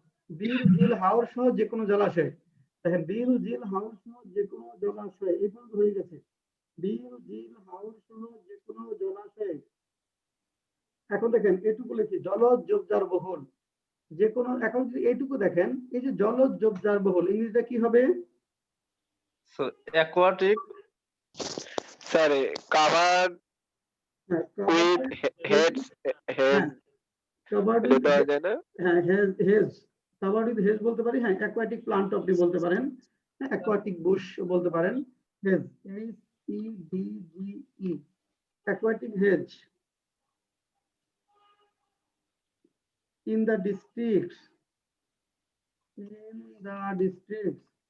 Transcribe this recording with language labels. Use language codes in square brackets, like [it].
[bn] বিল ঝিল হাওর সহ যে কোনো জলাশয় দেখেন বিল ঝিল হাওর সহ যে কোনো জলাশয় এই পর্যন্ত হয়ে গেছে বিল ঝিল হাওর সহ যে কোনো জলাশয় এখন দেখেন এটুকু লিখি জলজ ঝোপঝাড়-বহুল যে কোনো এখন যদি এইটুকু দেখেন এই যে জলজ ঝোপঝাড়-বহুল ইংরেজিটা কি হবে [en] aquatic sorry covered with heads covered [bn] এটা [en] with [bn] দেওয়া যায় না? [en] হ্যাঁ hedge covered with hedge [bn] বলতে পারি, হ্যাঁ [en] aquatic plant [bn] আপনি বলতে পারেন, হ্যাঁ [en] aquatic bush [bn] বলতে পারেন, [en] hedge HEDGE aquatic hedge in the districts in the districts